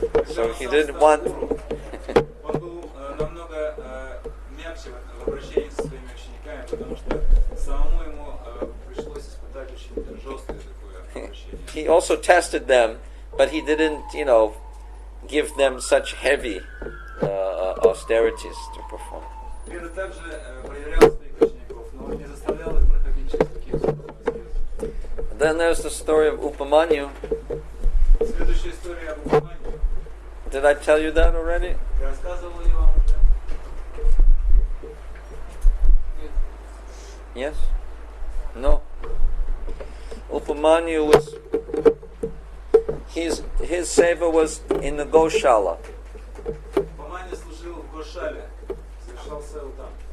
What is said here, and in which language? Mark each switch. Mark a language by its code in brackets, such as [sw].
[en] So he didn't want... [ru] Он был намного мягче в обращении со своими учениками, потому что самому ему пришлось испытать очень жесткое такое обращение. [en] He also tested them, but he didn't, give them such heavy austerities to perform. [ru] Веда также проверял своих учеников, но он не заставлял их проходить через такие суровые аскезы. [en] Then there's the story of Upamanyu. [ru] Следующая история об Упаманью. [en] Did I tell you that already? [ru] Я рассказывал ее вам уже. [en] Yes? No? Upamanyu was... His seva was in the Goshala. [ru] Упаманью служил в Гошале, совершал севу там.